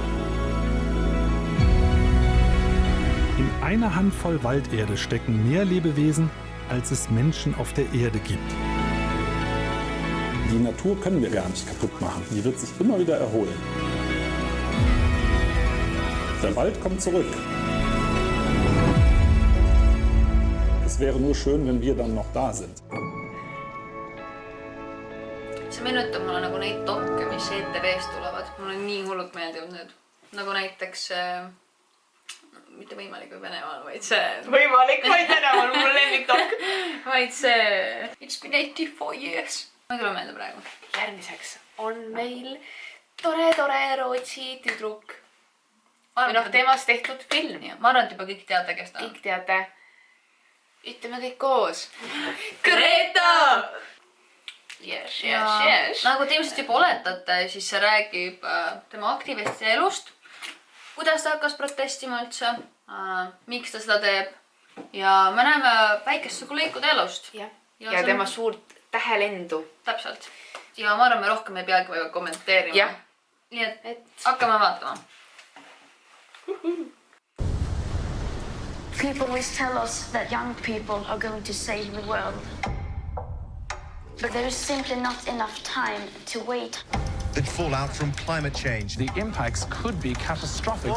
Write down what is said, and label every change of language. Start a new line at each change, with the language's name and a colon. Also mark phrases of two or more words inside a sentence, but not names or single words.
German: In einer Handvoll Walderde stecken mehr Lebewesen, als es Menschen auf der Erde gibt. Die Natur können wir gar nicht kaputt machen. Die wird sich immer wieder erholen. Der Wald kommt zurück. Es wäre nur schön, wenn wir dann noch da sind.
Estonian: See meenutab mulle nagu neid dokke, mis ETV-st tulevad. Mulle nii hullult meeldivad need. Nagu näiteks... mitte võimalik või Venemaal, vaid see... Võimalik, vaid Venemaal, mul lemmikdokk. Vaid see...
English: It's been 84 years.
Estonian: Ma ei tule meelde praegu. Järgmiseks on meil tore Rootsi tüdruk. Või temast tehtud film. Ma arvan, et juba kõik teate, kes ta on. Kõik teate. Ütleme kõik koos. Greta!
English: Yes.
Estonian: Nagu te ilmselt juba oletate, siis see räägib tema aktivisti elust. Kuidas ta hakkas protestima üldse, miks ta seda teeb ja me näeme väikest sugu lõikude elust. Ja tema suurt tähelendu. Täpselt. Ja ma arvan, me rohkem ei peagi väga kommenteerima. Nii et hakkame vaatama.
English: People always tell us that young people are going to save the world. But there is simply not enough time to wait. The fallout from climate change. The impacts could be catastrophic.